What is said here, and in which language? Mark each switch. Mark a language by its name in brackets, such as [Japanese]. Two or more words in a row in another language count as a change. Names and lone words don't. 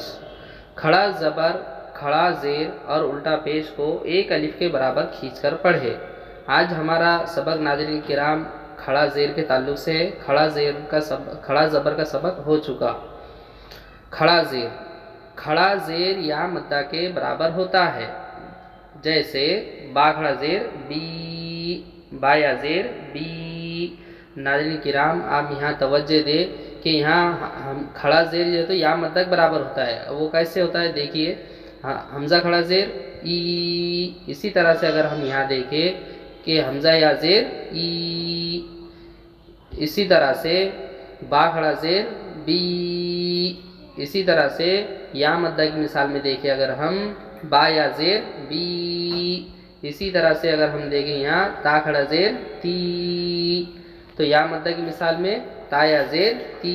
[Urdu] کھڑا زبر، کھڑا زیر اور الٹا پیش کو ایک الف کے برابر کھینچ کر پڑھے۔ آج ہمارا سبق ناظرین کرام کھڑا زیر کے تعلق سے ہے۔ کھڑا زبر کا سبق ہو چکا۔ کھڑا زیر، کھڑا زیر یا مدہ کے برابر ہوتا ہے، جیسے با کھڑا زیر بی، با یا زیر بی۔ ناظرین کرام آپ یہاں توجہ دیں کہ یہاں کھڑا زیر جو ہے تو یا مدہ کے برابر ہوتا ہے۔ وہ کیسے ہوتا ہے دیکھیے، حمزہ کھڑا زیر ای، اسی طرح سے اگر ہم یہاں دیکھیں کہ حمزہ یا زیر ای، اسی طرح سے با کھڑا زیر بی، اسی طرح سے یا مدہ کی مثال میں دیکھیں اگر ہم با یا زیر بی، اسی طرح سے اگر ہم دیکھیں یہاں تا کھڑا زیر تی، تو یا مدہ کی مثال میں تا یا زیر تی۔